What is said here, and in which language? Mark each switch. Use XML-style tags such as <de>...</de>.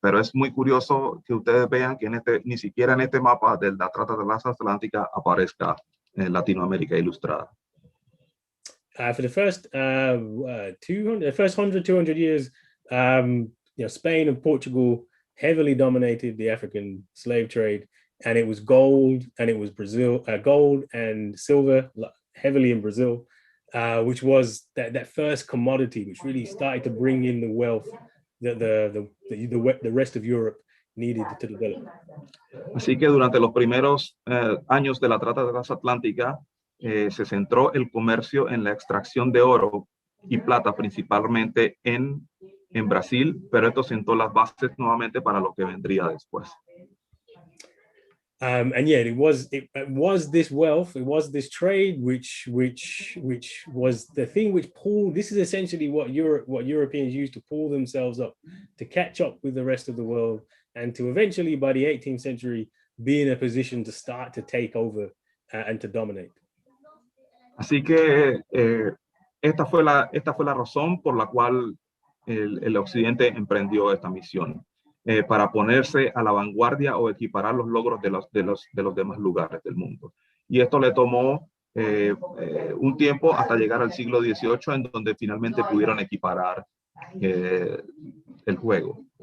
<es>Pero es muy curioso que ustedes vean que ni siquiera en este mapa de la trata transatlántica aparezca Latinoamérica ilustrada.</es> <en>For the first 200 years, Spain and Portugal heavily dominated the African slave trade, and it was gold and it was gold and silver heavily in Brazil, which was that first commodity which really started to bring in the wealth that the rest of Europe needed to develop.</en> <es>Así que durante los primeros años de la trata transatlántica se centró el comercio en la extracción de oro y plata principalmente en Brasil, pero esto sentó las bases nuevamente para lo que vendría después.</es> <en>And yeah, it was this wealth, it was this trade which was the thing which pulled. This is essentially what Europeans used to pull themselves up, to catch up with the rest of the world, and to eventually, by the 18th century, be in a position to start to take over and to dominate.</en> <es>Así que esta fue la razón por la cual el Occidente emprendió esta misión, para ponerse a la vanguardia o equiparar los logros de los demás lugares del mundo. Y esto le tomó un tiempo hasta llegar al siglo XVIII, en donde finalmente pudieron equiparar el juego.</es>